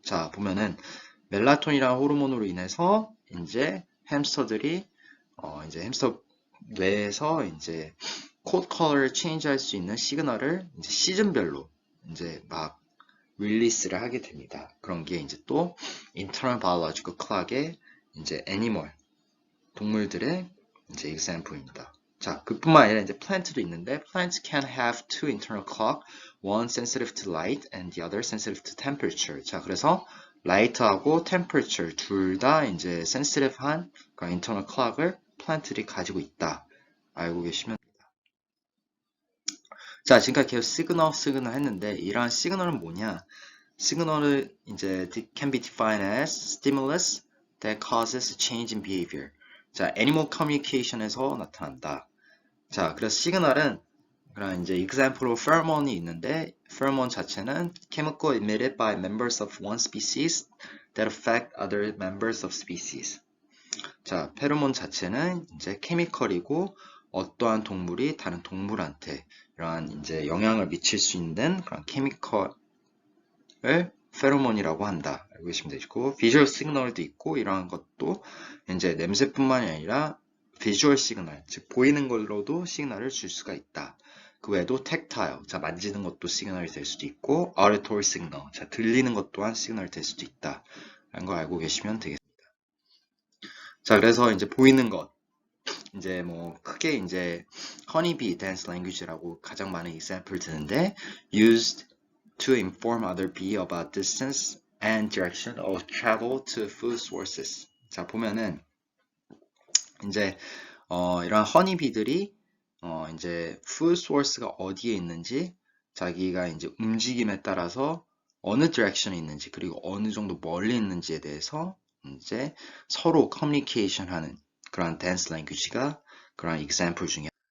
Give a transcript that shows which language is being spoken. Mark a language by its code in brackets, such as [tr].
[ko] 자, 보면은 멜라토닌이라는 호르몬으로 인해서 이제 햄스터들이 이제 햄스터 뇌에서 이제 코트 컬러를 체인지할 수 있는 시그널을 이제 시즌별로 이제 막 릴리스를 하게 됩니다. 그런 게 이제 또 internal biological clock의 이제 애니멀 동물들의 이제 example입니다. 자, 그뿐만 아니라 이제 plant도 있는데 [en] plants can have two internal clock, one sensitive to light and the other sensitive to temperature. [ko] 자, 그래서 light하고 temperature 둘 다 이제 sensitive한 그런 internal clock을 plant들이 가지고 있다. 알고 계시면 됩니다. 자, 지금까지 계속 시그널 했는데 이러한 시그널은 뭐냐? 시그널을 이제 [en] can be defined as stimulus that causes a change in behavior. [ko] 자, animal communication에서 나타난다. 자, 그래서 시그널은 그런 이제 example로 pheromone이 있는데 pheromone 자체는 [en] chemical emitted by members of one species that affect other members of species. [ko] 자, 페로몬 자체는 이제 케미컬이고 어떠한 동물이 다른 동물한테 이러한 이제 영향을 미칠 수 있는 그런 케미컬을 페로몬이라고 한다. 알고 계시면 되고 비주얼 시그널도 있고 이러한 것도 이제 냄새뿐만이 아니라 비주얼 시그널, 즉 보이는 걸로도 시그널을 줄 수가 있다. 그 외에도 텍타일, 자 만지는 것도 시그널이 될 수도 있고 auditory 시그널, 자 들리는 것 또한 시그널이 될 수도 있다. 라는 걸 알고 계시면 되겠습니다. 자 그래서 이제 보이는 것, 이제 뭐 크게 이제 [en] honeybee dance language [ko] 라고 가장 많은 example 드는데 [en] used to inform other bee about distance and direction of travel to food sources. [ko] 자 보면은 이제 이런 허니비들이 이제 food source가 어디에 있는지 자기가 이제 움직임에 따라서 어느 디렉션에 있는지 그리고 어느 정도 멀리 있는지에 대해서 이제 서로 커뮤니케이션 하는 그런 댄스 랭귀지가 그런 example 중에